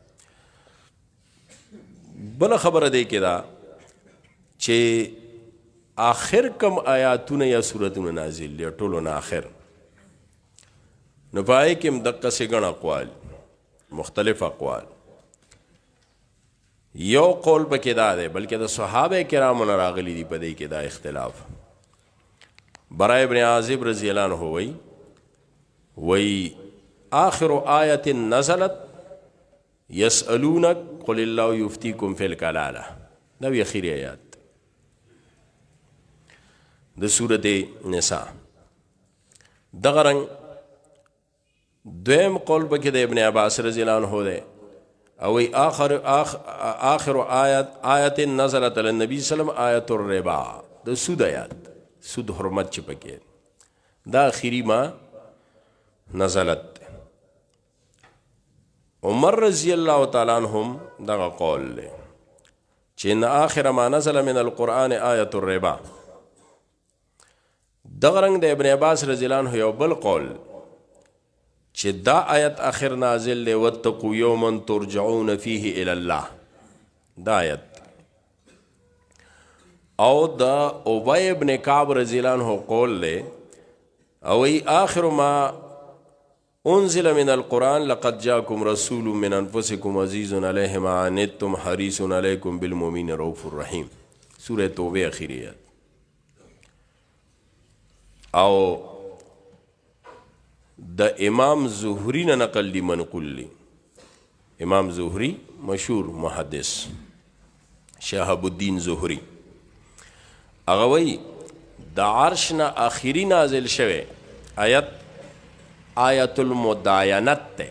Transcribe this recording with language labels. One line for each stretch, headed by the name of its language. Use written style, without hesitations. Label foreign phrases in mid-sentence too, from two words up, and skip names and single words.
Pashto: بله خبره دی کې دا چې آخر کم آیاتونه یا سورتونه نازل دی ټولو نه آخر، نو په هغې کې هم دقسې ګڼ اقوال مختلف اقوال. یو قول پکې دا دی بلکې د صحابه کرامو نه راغلی دی په دې کې دا اختلاف.
Arabic: برا ابن عازب رضی الله عنه وی آخر آیت نزلت یسألونک قل الله یفتیکم فی الکلاله.
Pashto: دا وی اخیری آیات د سورت نساء. دغه رنګ دویم قول پکې د ابن عباس
Arabic: رضی الله عنه
Pashto: دی او
Arabic: آخر آیت نزلت علی النبی صلی الله علیه وسلم آیت الربا،
Pashto: د سود آیات، سود حرمت چې پکې دا اخیری
Arabic: ما نزلت. عمر رضی الله تعالی عنهم
Pashto: دغه قول دی چې
Arabic: ان آخر ما نزل من القرآن آیت الربا.
Pashto: دغه رنګ د ابن عباس
Arabic: رضی الله عنه
Pashto: یو بل قول چې دا آیت آخر نازل دی
Arabic: واتقوا یوما ترجعون فیه الی الله.
Pashto: دا آیت او دا
Arabic: ابی ابن کعب رضی الله عنه
Pashto: قول دی او
Arabic: آخر ما انزل من القرآن لقد جاءكم رسول من انفسكم عزیز علیه ما عنتم حریص علیکم بالمؤمنین رؤوف الرحیم.
Pashto: سورہ توبه اخیری آیت. او د امام زهری نه نقل دی منقول دی. امام زهری مشهور محدث شهاب الدین زهری هغه وی د عرش نه اخیری نازل شوه آیت آیت المداینت ته.